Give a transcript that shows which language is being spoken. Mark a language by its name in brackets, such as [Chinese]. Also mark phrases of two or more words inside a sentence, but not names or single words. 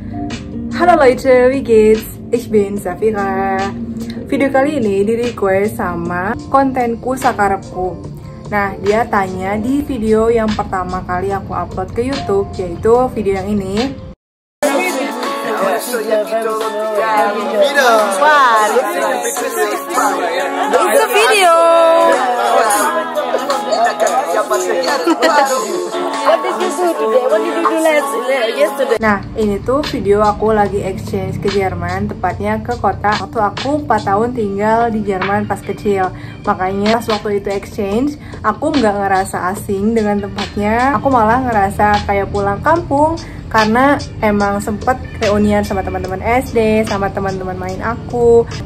[German] Halo Leute, wie geht's? Ich bin Zafira. [Indonesian] Video kali ini di-request sama kontenku Sakarepku. Nah, dia tanya di video yang pertama kali aku upload ke YouTube, yaitu video yang ini. [English] It's a video. What did you do today? What did you do yesterday? [Indonesian] Nah, ini tuh video aku lagi exchange ke Jerman, tepatnya ke kota waktu aku 4 tahun tinggal di Jerman pas kecil. Makanya pas waktu itu exchange, aku nggak ngerasa asing dengan tempatnya. Aku malah ngerasa kayak pulang kampung karena emang sempet reunian sama teman-teman SD, sama teman-teman main aku.